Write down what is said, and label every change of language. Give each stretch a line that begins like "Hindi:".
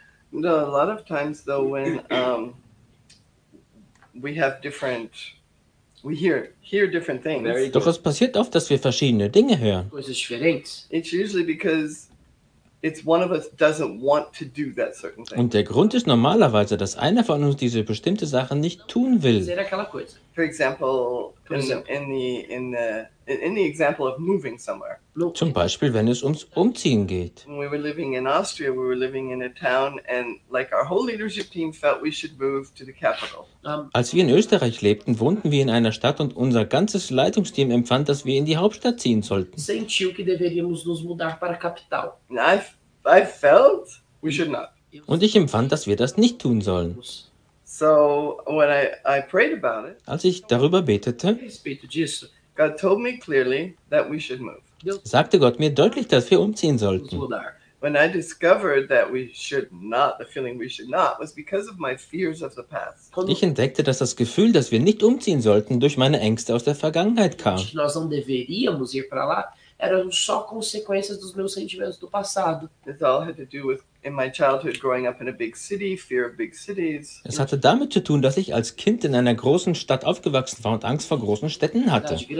English: No, a lot of times though when we have different We hear different things.
German: Doch es passiert oft, dass wir verschiedene Dinge hören.
English: It's usually because it's one of us doesn't want to do that certain thing.
German: Und der Grund ist normalerweise, dass einer von uns diese bestimmte Sache nicht tun will.
English: For example, in the example of moving somewhere.
German: Zum Beispiel, wenn es ums Umziehen geht.
English: When we were living in Austria, we were living in a town, and like our whole leadership team felt we should move to the capital.
German: Als wir in Österreich lebten, wohnten wir in einer Stadt und unser ganzes Leitungsteam empfand, dass wir in die Hauptstadt ziehen sollten.
Portuguese: Sentiu que deveríamos nos mudar para a capital.
English: I felt we should not.
German: Und ich empfand, dass wir das nicht tun sollen.
English: So when I prayed about it,
German: als ich darüber betete,
English: God told me clearly that we should move.
German: Sagte Gott mir deutlich, dass wir umziehen sollten.
English: When I discovered that we should not, the feeling we should not, was because of my fears of the past.
German: Ich entdeckte, dass das Gefühl, dass wir nicht umziehen sollten, durch meine Ängste aus der Vergangenheit kam.
Portuguese: Nós não deveríamos ir para lá, eram só consequências dos meus sentimentos do passado.
English: It all had to do with in my childhood growing up in a big city, fear of big cities.
German: Es hatte damit zu tun, dass ich als Kind in einer großen Stadt aufgewachsen war und Angst vor großen Städten hatte.